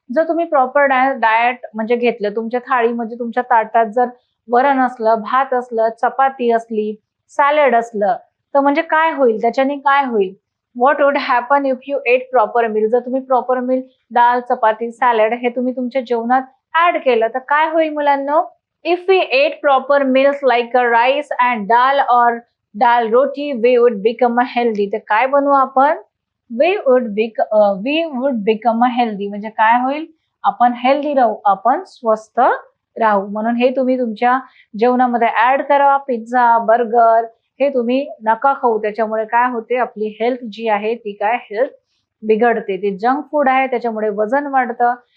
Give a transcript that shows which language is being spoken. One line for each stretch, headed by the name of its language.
Marathi: जर तुम्ही proper diet म्हणजे घेतलं, तुमच्या थाळीमध्ये तुमच्या ताटात जर वरण असलं, भात असलं, चपाती असली, सॅलड असलं, तर म्हणजे काय होईल? त्याच्याने काय होईल?
English: What would happen if you eat proper meal.
Marathi: जर तुम्ही प्रॉपर मील, दाल, चपाती, सॅलड हे तुम्ही तुमच्या जेवणात ऍड केलं, तर काय होईल मुलांनो?
English: If we ate proper meals like a rice and dal or dal roti, we would become a healthy.
Marathi: तर काय बनवू आपण?
English: We would become a healthy.
Marathi: म्हणजे काय होईल? आपण हेल्दी राहू, आपण स्वस्थ राहू. म्हणून हे तुम्ही तुमच्या जेवणामध्ये ऍड करा. पिझ्झा, बर्गर हे तुम्ही नका खाऊ. त्याच्यामुळे काय होते? आपली हेल्थ जी आहे ती काय हेल्थ बिघडते. ते जंक फूड आहे, त्याच्यामुळे वजन वाढतं.